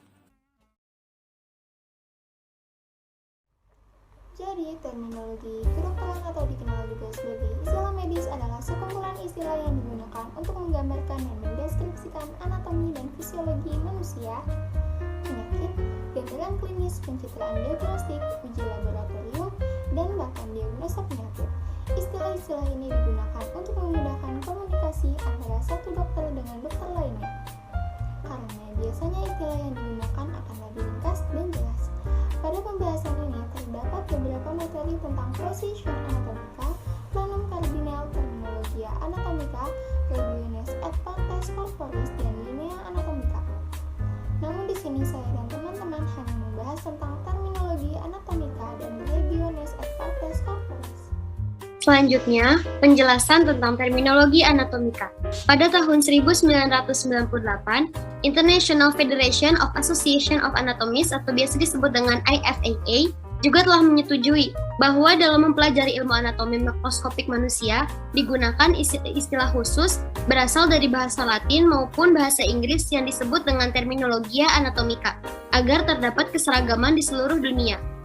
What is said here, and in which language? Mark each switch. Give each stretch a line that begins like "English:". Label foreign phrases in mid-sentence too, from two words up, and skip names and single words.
Indonesian: Jadi, terminologi kedokteran atau dikenal juga sebagai istilah medis adalah sekumpulan istilah yang digunakan untuk menggambarkan dan mendeskripsikan anatomi dan fisiologi manusia, penyakit, gambaran klinis, pencitraan diagnostik, uji laboratorium, dan bahkan diagnosa penyakit. Istilah-istilah ini digunakan untuk memudahkan komunikasi antara satu dokter dengan dokter lainnya. Karena biasanya istilah yang digunakan akan lebih ringkas dan jelas. Pada pembahasan ini terdapat beberapa materi tentang
Latin: position anatomika, planum cardinal, terminologia anatomika, religiones et partes corporis,
Indonesian: dan
Latin: linea anatomika.
Indonesian: Namun di sini saya dan teman-teman hanya membahas tentang terminologi anatomika dan
Latin: religiones et partes corporis.
Indonesian: Selanjutnya, penjelasan tentang terminologi anatomika. Pada tahun 1998,
English: International Federation of Association of Anatomists
Indonesian: atau biasa disebut dengan IFAA juga telah menyetujui bahwa dalam mempelajari ilmu anatomi mikroskopik manusia digunakan istilah khusus berasal dari bahasa Latin maupun bahasa Inggris yang disebut dengan
Latin: terminologia anatomika
Indonesian: agar terdapat keseragaman di seluruh dunia.